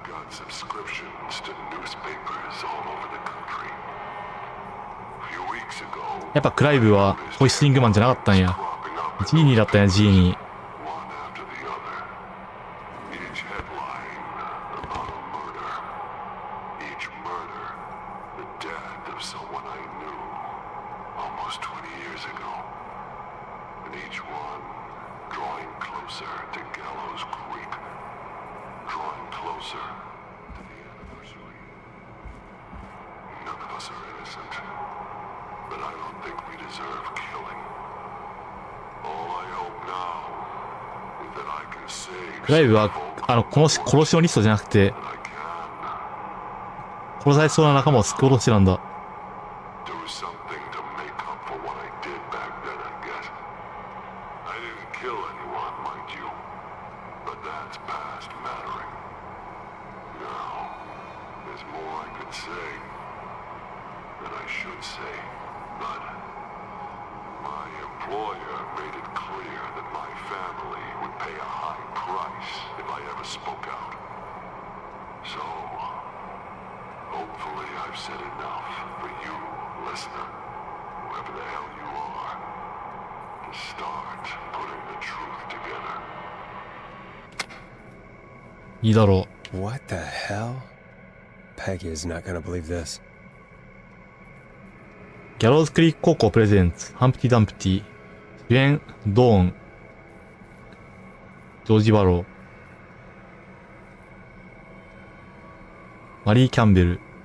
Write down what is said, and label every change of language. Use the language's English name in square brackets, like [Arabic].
[English] subscriptions to newspapers all over the country. A few weeks ago, [Japanese] やっぱクライブはホイスリングマンじゃなかったんや。ジーニーだったんや、ジーニー。 [English] one after the other, each headline about a murder. Each murder, the death of someone I knew almost 20 years ago. And each one drawing closer to Gallows Creek, drawing closer to the anniversary. None of us are innocent, but I don't think we deserve killing. All I hope now is that I can save [Japanese] クライブは、この殺しのリストじゃなくて、 [English] that I can. [Japanese] 殺されそうな仲間を救おうとしてなんだ。 [English] Do something to make up for what I did back then, I guess. I didn't kill anyone, mind you, but that's past mattering. Now, there's more I could say than I should say, but my employer made it clear that my family would pay a high price if I ever spoke out. So, hopefully I've said enough for you, listener, whoever the hell you are, to start putting the truth together. [Japanese] いいだろ [English] What the hell? Peggy is not gonna believe this. [Japanese] う。ギャローズクリーク高校プレゼンツ、ハンプティ・ダンプティ。主演、ドーン。ジョージ・バロー。マリー・キャンベル。